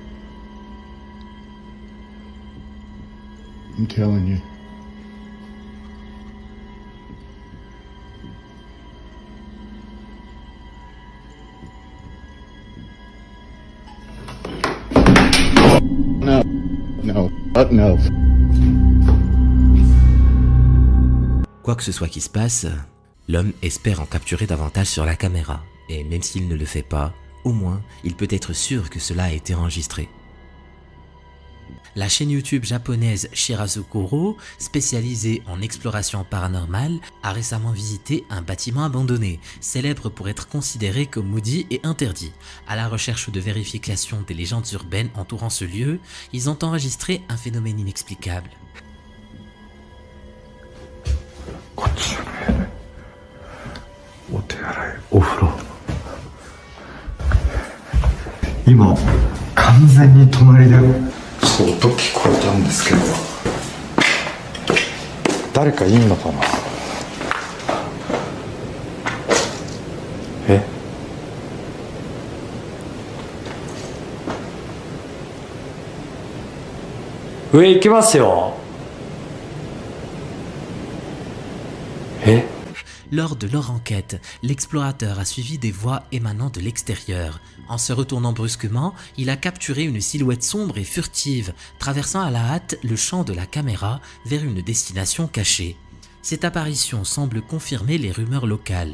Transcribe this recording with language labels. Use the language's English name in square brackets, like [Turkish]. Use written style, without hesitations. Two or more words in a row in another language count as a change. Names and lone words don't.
[English] I'm telling you. No. [French] Quoi que ce soit qui se passe, l'homme espère en capturer davantage sur la caméra. Et même s'il ne le fait pas, au moins, il peut être sûr que cela a été enregistré. La chaîne YouTube japonaise Shirazukuro, spécialisée en exploration paranormale, a récemment visité un bâtiment abandonné, célèbre pour être considéré comme maudit et interdit. À la recherche de vérification des légendes urbaines entourant ce lieu, ils ont enregistré un phénomène inexplicable. [Japanese] そう音聞こえたんですけど誰かいんのかなえ上行きますよえ [French] Lors de leur enquête, l'explorateur a suivi des voix émanant de l'extérieur. En se retournant brusquement, il a capturé une silhouette sombre et furtive, traversant à la hâte le champ de la caméra vers une destination cachée. Cette apparition semble confirmer les rumeurs locales.